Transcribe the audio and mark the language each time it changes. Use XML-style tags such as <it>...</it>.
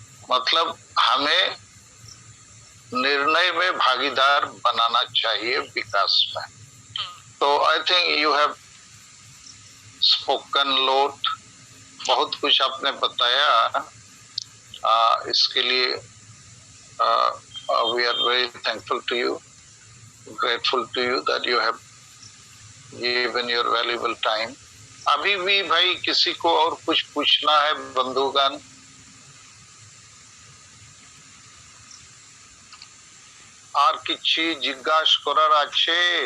<hi>मतलब हमें निर्णय में भागीदार बनाना चाहिए विकास में.</hi> <en>तो I think you have spoken lot,</en> <hi>बहुत कुछ आपने बताया. इसके लिए</hi> <en>We are very thankful to you, grateful to you that you have given your valuable time.</en> <hi>अभी भी भाई किसी को और कुछ पूछना है बंधुगण?</hi> <bn>আর কিছু জিজ্ঞাসা করার আছে?</bn>